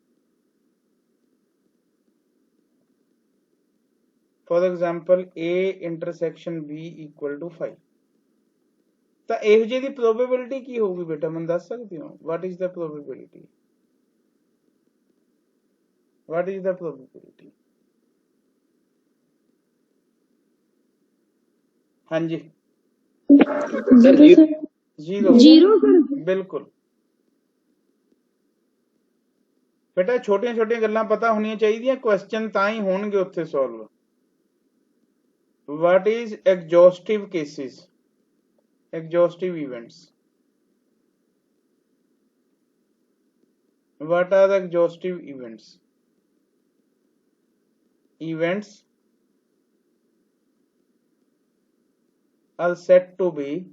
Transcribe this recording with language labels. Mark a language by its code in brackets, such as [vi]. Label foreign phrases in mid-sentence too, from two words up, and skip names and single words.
[en] For example, A intersection B equal to 5. [pa] ਤਾਂ ਇਹੋ ਜਿਹੀ ਦੀ probability ਕੀ ਹੋਊਗੀ ਬੇਟਾ ਮੈਨੂੰ ਦੱਸ ਸਕਦੇ ਹੋ? [en] What is the probability? What is the probability? [pa] ਹਾਂਜੀ ਜ਼ੀਰੋ ਬਿਲਕੁਲ ਬੇਟਾ ਛੋਟੀਆਂ ਛੋਟੀਆਂ ਗੱਲਾਂ ਪਤਾ ਹੋਣੀਆਂ ਚਾਹੀਦੀਆਂ ਕੁਐਸਚਨ ਤਾਂ ਹੀ ਹੋਣਗੇ ਉੱਥੇ ਸੋਲਵ. [en] What is exhaustive cases? Exhaustive events. What are the exhaustive events? Events are said to be